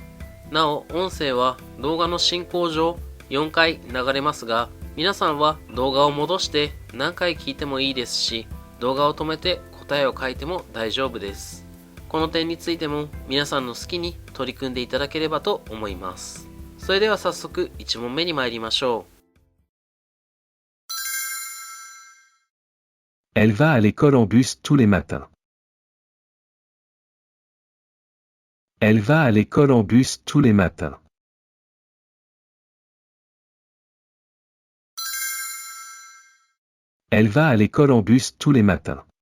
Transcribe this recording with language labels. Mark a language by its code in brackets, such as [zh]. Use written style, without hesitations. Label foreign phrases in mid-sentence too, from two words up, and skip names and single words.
[ja] なお、音声は動画の進行上4回流れますが、皆さんは動画を戻して何回聞いてもいいですし、動画を止めて答えを書いても大丈夫です。この点についても皆さんの好きに取り組んでいただければと思います。それでは早速1問目に参りましょう。 [fr] Elle va à l'école en bus tous les matins. Elle va à l'école en bus tous les matins. Elle va à l'école en bus tous les matins.